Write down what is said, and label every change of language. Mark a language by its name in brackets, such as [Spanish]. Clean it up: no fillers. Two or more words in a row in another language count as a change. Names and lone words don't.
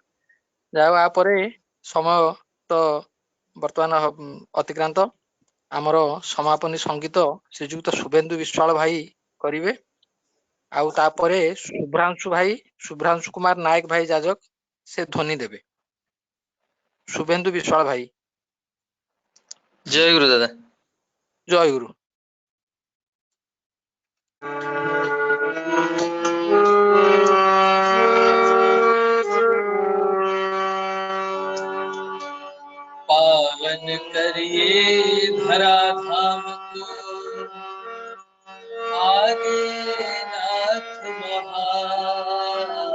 [Odia] ଯାହା ହଉ ଆପରେ ସମୟ ତ ବର୍ତ୍ତମାନ ଅତିକ୍ରାନ୍ତ। ଆମର ସମାପନୀ ସଙ୍ଗୀତ ଶ୍ରୀଯୁକ୍ତ ଶୁଭେନ୍ଦୁ ବିଶ୍ୱାଳ ଭାଇ କରିବେ, ଆଉ ତାପରେ ଶୁଭ୍ରାଂଶୁ କୁମାର ନାୟକ ଭାଇ ଯାଜକ ସେ ଧ୍ୱନି ଦେବେ। [Hindi] शुभेन्दु विश्वाल भाई। जय गुरु दादा। जय गुरु। पावन करिए धरा धाम को, आगे नाथ महान।